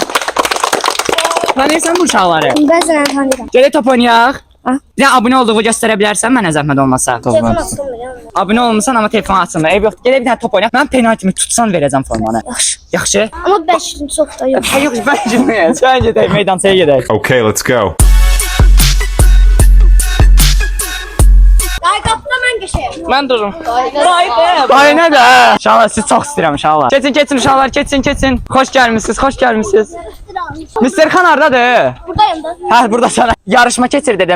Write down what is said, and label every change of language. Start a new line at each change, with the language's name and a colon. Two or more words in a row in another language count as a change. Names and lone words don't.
Azerbaijani: Tanıyırsan bu uşaqları? Bəzən tanıyıram. Gələ top oynayaq. Bir dənə abunə olduğunu göstərə bilərsən mənə zəhmət olmasa. Abunə olmusan amma telefon açılmır. Eyb yoxdur. Gələ bir dənə top oynayaq. Mən penaltimi tutsan verəcəm formanı. Yaxşı. Yaxşı? Amma 5 gün çox da yox. Ay yox, mən girməyəm. Sən gedək, meydançaya gedək.
English: Okay, let's go.
Azerbaijani: Ay qapıda mən qəşəyəm. Mən durum. Ay nə də? Uşaqlar siz çox istəyirəm uşaqlar. Keçin uşaqlar, keçin. Xoş gəlmisiniz. Mr. Xan hardadır? Buradayım da. Hə, burdasan. Yarışma keçir dedim.